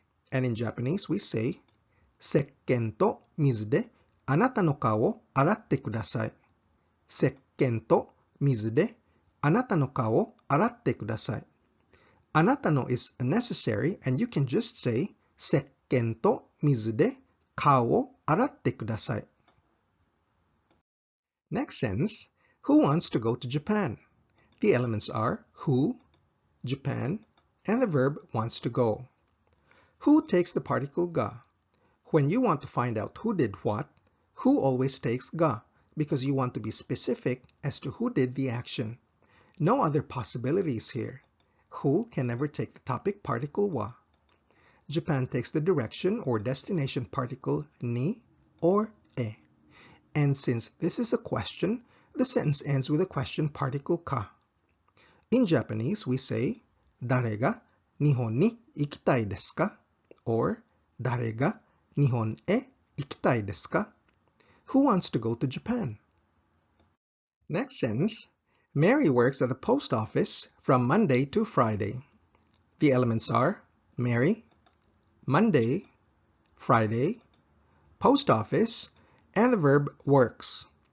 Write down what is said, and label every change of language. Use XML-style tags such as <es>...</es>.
<en>And in Japanese, we say,</en> <ja>石鹸と水であなたの顔を洗ってください。石鹸と水であなたの顔を洗ってください。</ja> <en>あなたの is unnecessary and you can just say</en> <ja>石鹸と水で顔を洗ってください。</ja> <en>Next sentence, who wants to go to Japan? The elements are who, Japan, and the verb wants to go. Who takes the particle ga? When you want to find out who did what, who always takes ga because you want to be specific as to who did the action. No other possibilities here. Who can never take the topic particle wa. Japan takes the direction or destination particle ni or e. And since this is a question, the sentence ends with a question particle ka. In Japanese, we say,</en> <ja>誰が日本に行きたいですか? Or 誰が日本へ行きたいですか?</ja> <en>Who wants to go to Japan? Next sentence, Mary works at the post office from Monday to Friday. The elements are Mary, Monday, Friday, post office, and the verb works.</en>